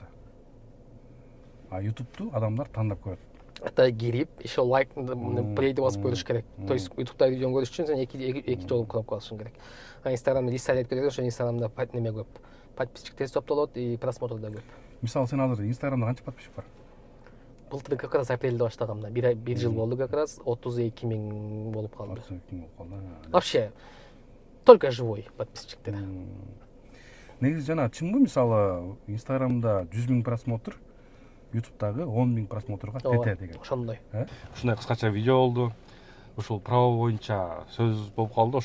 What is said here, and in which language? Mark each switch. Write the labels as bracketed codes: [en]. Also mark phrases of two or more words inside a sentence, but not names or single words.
[ky] А YouTube'ду адамдар тандап көрөт. Ата кирип, [ru] еще лайк, [ky] плейди басып көрүш керек. [ru] То есть [ky] YouTube'да видеоны көрүш үчүн сен эки жолу кнопка басышың керек. А Instagram'да листалет көрөт, ошо Instagram'да неме көп. Подписчик тез топтолот [ru] и просмотр [ky] да көп. Мисалы сен азыр Instagram'да канча подписчик бар? Былтыр [ru] как раз [ky] апрелде баштагам да. Бир жыл болду [ru] как раз, [ky] 32 миң болуп калды. 32 миң болуп калды. [ru] Вообще только живой подписчиктер. [ky] Негизи жана чынбы, мисалы Instagram'да 100 миң просмотр, ютубтагы 10 000 просмотрга тете деген. Ошондой. Ушундай кыскача видео болду. Ушул право боюнча сөз болуп калды.